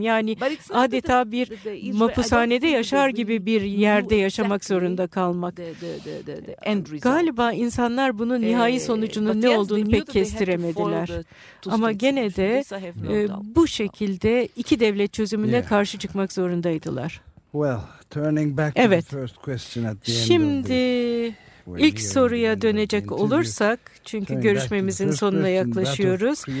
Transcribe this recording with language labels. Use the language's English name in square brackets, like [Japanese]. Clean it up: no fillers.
[Turkish] Yani adeta bir mapushanede yaşar gibi bir yerde yaşamak zorunda kalmak. Galiba insanlar bunun nihai sonucunun ne olduğunu pek kestiremediler. Ama gene de bu şekilde iki devlet çözümüne karşı çıkmak zorundaydılar. [English] Well, turning back to the first question at the end. [Turkish] Şimdi ilk soruya dönecek olursak, çünkü görüşmemizin sonuna yaklaşıyoruz.